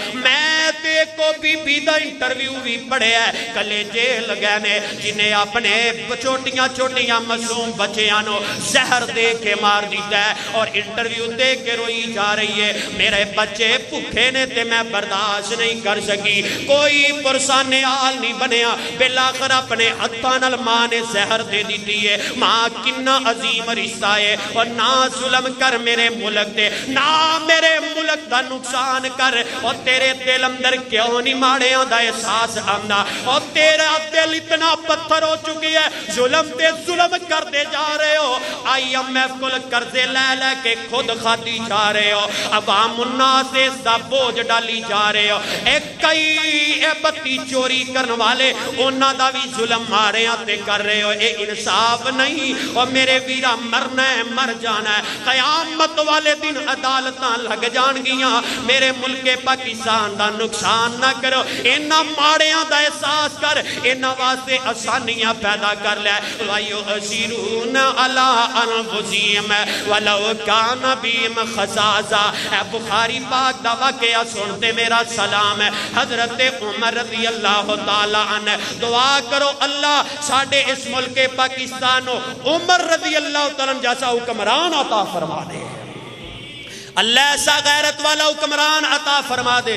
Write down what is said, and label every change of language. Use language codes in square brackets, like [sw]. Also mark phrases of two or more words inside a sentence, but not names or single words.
[pa] میں تے کو بی دا انٹرویو بھی پڑھے ہے، کلے جیل گئے جنہیں اپنے چھوٹیاں معصوم بچیاں زہر دے کے مار دیتا ہے، اور انٹرویو دے کے روئی جا رہی ہے، میرے بچے بھوکے نے تے میں برداشت نہیں کر سکی، کوئی پرسان حال نہیں بنیا، بلاخر اپنے ہتھاں نال ماں نے زہر دے دیتی ہے۔ ماں کنا عظیم رشتہ ہے، اور نہ ظلم کر میرے ملک دے، نہ میرے ملک دا نقصان کر، اور تیرے دل اندر کیوں نہیں ماڑے آندہ احساس آمنا؟ اور تیرا دل اتنا پتھر ہو چکی ہے، ظلم تے ظلم کر دے جا رہے ہو، IMF کو قرضے لے لے کے خود کھاتی جا رہے ہو، عوام الناس سے اس دا بوجھ ڈالی جا رہے ہو، کئی بتی چوری کرنے والے انہاں دا بھی ظلم مارے آتے کر رہے ہو۔ اے انصاف نہیں، اور میرے ویرہ مرنا ہے، مر جانا ہے، قیامت والے دن عدالتاں لگ جان گیاں۔ میرے ملک پاکستان دا نقصان نہ کرو، انہاں ماڑیاں دا احساس کر، انہاں واسطے آسانیاں پیدا کر لے۔ [ar] وَيُؤْثِرُونَ عَلَىٰ أَنفُسِهِمْ وَلَوْ كَانَ بِهِمْ خَصَاصَةٌ۔ [pa] اے بخاری پاک دا واقعہ سنتے میرا سلام ہے۔ حضرت عمر [ar] رضی اللہ تعالیٰ عنہ [pa] دعا کرو اللہ ساڑھے اس ملک پاکستانو عمر [ar] رضی اللہ تعالیٰ عنہ [pa] جیسا حکمران عطا فرما دے، اللہ ایسا غیرت والا حکمران عطا فرما دے۔